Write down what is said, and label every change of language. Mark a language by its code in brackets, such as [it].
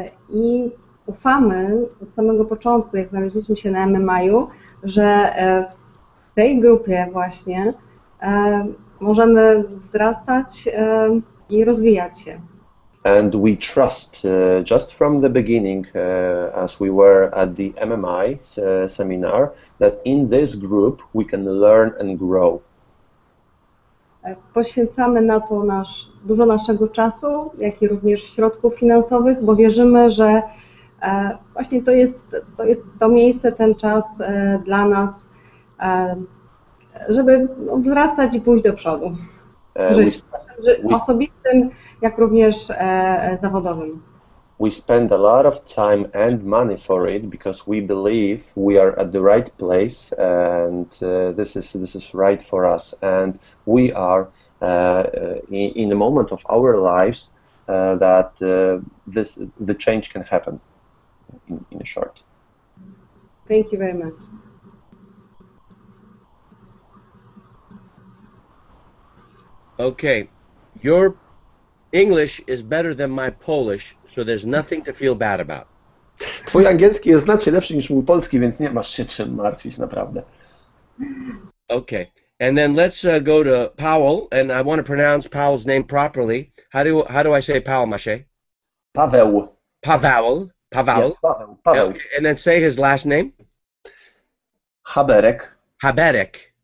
[pl] I ufamy od samego początku, jak znaleźliśmy się na MMI-u, że w tej grupie właśnie możemy wzrastać i rozwijać się. [en] And we trust just from the beginning, as we were at the MMI seminar, that in this group we can learn and grow. [pl] Poświęcamy na to dużo naszego czasu, jak i również środków finansowych, bo wierzymy, że właśnie to jest to miejsce, ten czas dla nas, żeby wzrastać i pójść do przodu. W życiu osobistym, jak również zawodowym. [en] We spend a lot of time and money for it because we believe we are at the right place and this is right for us, and we are in a moment of our lives that the change can happen in a short. Thank you very much. Okay, your English is better than my Polish, so there's nothing to feel bad about. [pl] Twój angielski jest znacznie lepszy niż mój polski, więc nie masz się czym martwić, naprawdę. [en] Okay, and then let's go to Powell, and I want to pronounce Powell's name properly. How do I say Powell, Maciej? Paweł. Paweł. Paweł. Yes, Paweł. Okay, and then say his last name. Haberek. Haberek.